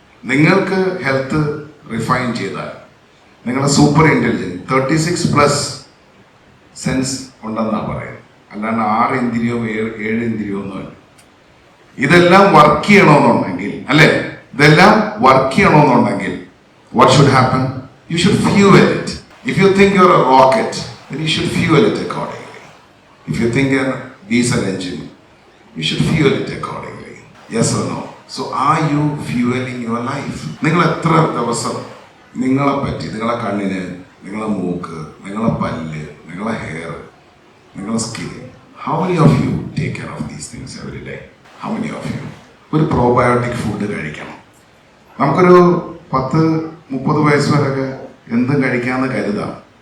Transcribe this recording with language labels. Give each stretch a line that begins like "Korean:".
Malayalam: നിങ്ങൾക്ക് health refine ചെയ്താൽ, നിങ്ങളുടെ സൂപ്പർ ഇൻ്റലിജൻസ് 36+ സെൻസ് ഉണ്ടെന്നാണ് പറയുന്നത്. അല്ലാണ്ട് 6 ഇന്ദ്രിയോ 7 ഇന്ദ്രിയോ ഒന്നുമല്ല. ഇതെല്ലാം വർക്ക് ചെയ്യണമെന്നുണ്ടെങ്കിൽ, അല്ലേ, ഇതെല്ലാം വർക്ക് ചെയ്യണമെന്നുണ്ടെങ്കിൽ
English: what should happen? You should fuel it. If you think you're a rocket, then you should fuel it accordingly. If you think you're a diesel engine, you should fuel it accordingly. Yes or no? So are you fueling your life?
Malayalam: നിങ്ങൾ എത്ര ദിവസം നിങ്ങളെ പറ്റി, നിങ്ങളെ കണ്ണിന്, നിങ്ങളെ മൂക്ക്, നിങ്ങളെ പല്ല്, നിങ്ങളെ ഹെയർ, നിങ്ങളെ skin,
English: How many of you take care of these things every day? How many of you?
Malayalam: ഒരു പ്രോബയോട്ടിക് ഫുഡ് കഴിക്കണം. നമുക്കൊരു 10-30 വയസ്സ് വരെയൊക്കെ എന്തും കഴിക്കാമെന്ന് കരുതാം.